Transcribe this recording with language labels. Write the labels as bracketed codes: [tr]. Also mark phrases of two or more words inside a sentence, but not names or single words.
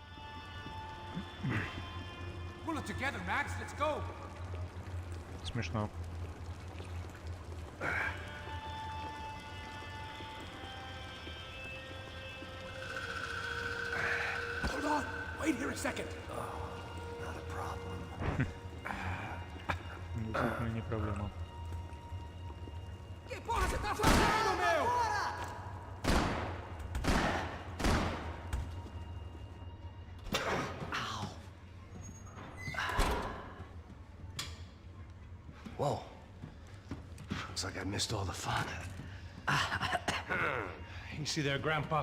[en] Pull it together, Max. Let's go. [ru] Смешно. [en] Hold on. Wait here a second. Not a problem. [ru] Действительно не проблема. [pt] Que porra você tá fazendo, meu? [en] Whoa. Looks like I missed all the fun. You see there, Grandpa?